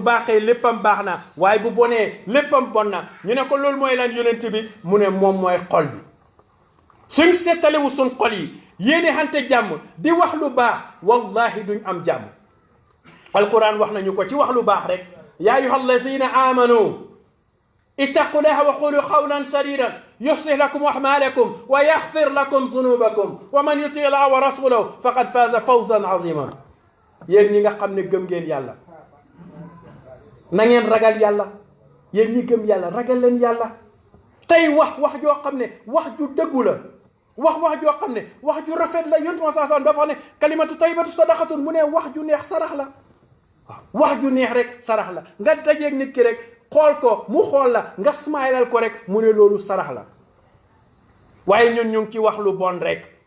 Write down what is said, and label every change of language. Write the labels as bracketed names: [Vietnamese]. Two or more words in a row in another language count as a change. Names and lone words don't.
[Wolof] baaxee léppam baax na waaye bu bonee léppam bon na ñu ne ko loolu mooy lan yonent bi mu ne moom mooy xol bi suñ seetalewu suñ xol yi yéene xante jàmm di wax lu baax wallahi duñ am jàmm alquran wax nañu ko ci wax lu baax rek [Arabic] يا أيها الذين آمنوا اتقوا الله وقولوا قولا سديدا يصلح لكم أعمالكم ويغفر لكم ذنوبكم ومن يطع الله ورسوله فقد فاز فوزا عظيما [Wolof] yéen ñi nga xam ne gëm ngeen yàlla na ngeen ragal yàlla yéen ñi gëm yàlla ragal leen yàlla tey wax joo xam ne wax ju dëggu la wax joo xam ne wax ju rafet la yonent ma saa dafa wax ne [Arabic] كلمة طيبة صدقة [Wolof] mu ne wax ju neex sarax la waaw wax ju neex rek sarax la nga dajeeg nit ki rek xool ko mu xool la nga smaylal ko rek mu ne loolu sarax la waaye ñun ñu ngi ci wax lu bon rek